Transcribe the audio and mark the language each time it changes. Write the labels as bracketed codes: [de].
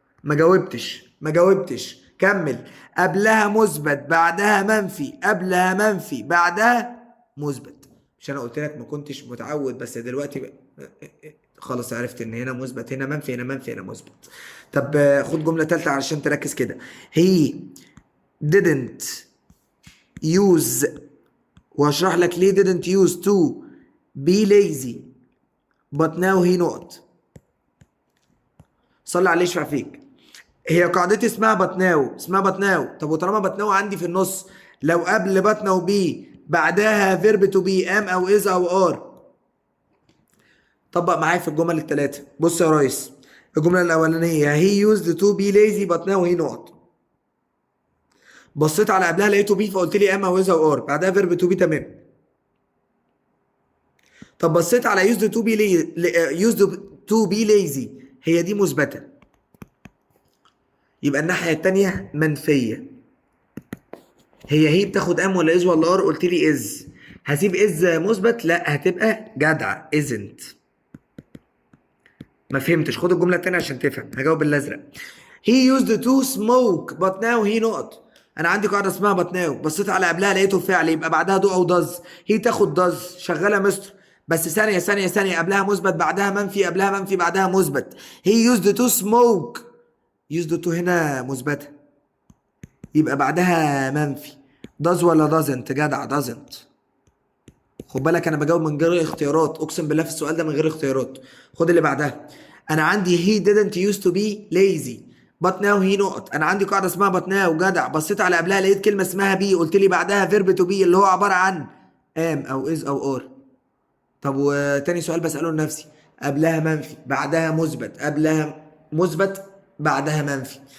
[ar] ما جاوبتش. كمل. قبلها مثبت بعدها منفي، قبلها منفي بعدها مثبت. مش انا قلت لك ما كنتش متعود بس دلوقتي خلاص عرفت ان هنا مثبت هنا منفي هنا منفي هنا مثبت. طب خد جمله ثالثه علشان تركز كده. [en] he didn't use، [ar] وهشرح لك ليه [en] didn't use to be lazy but now he not. [ar] صلي عليه يشفع فيك. هي قاعدتي اسمها بطناو، اسمها بطناو. طب وطالما بطناو عندي في النص، لو قبل بطناو بي بعدها فيرب تو بي ام او از او ار. طبق معايا في الجمل الثلاثه. بص يا ريس، الجمله الاولانيه [en] he used to be lazy but now he not. [ar] بصيت على قبلها لقيته بي فقلت لي ام او از او ار، بعدها فيرب تو بي تمام. طب بصيت على يوزد تو بي يوزد تو بي ليزي، هي دي مثبته، يبقى الناحيه الثانيه منفيه. هي بتاخد ام ولا از ولا ار؟ قلت لي از. هسيب از مثبت؟ لا، هتبقى جدعه ازنت. ما فهمتش، خد الجمله الثانيه عشان تفهم. هجاوب بالازرق. [en] he used to smoke but now he not. [ar] انا عندي قاعده اسمها but now، بصيت على قبلها لقيته فعل يبقى بعدها do او does. هي تاخد does، شغاله مستر، بس ثانيه ثانيه ثانيه، قبلها مثبت بعدها منفي، قبلها منفي بعدها مثبت. [en] he used to smoke، used to [ar] هنا مثبته يبقى بعدها منفي. does ولا doesn't؟ جدع doesn't. خد بالك انا بجاوب من غير اختيارات، اقسم بالله في السؤال ده من غير اختيارات. خد اللي بعدها. انا عندي [en] he didn't used to be lazy but now he not. [ar] انا عندي قاعده اسمها but now، جدع. بصيت على قبلها لقيت كلمه اسمها be، قلت لي بعدها verb to be اللي هو عباره عن am او is او are. طب وتاني سؤال بساله لنفسي، قبلها منفي بعدها مثبت، قبلها مثبت بعدها منفي.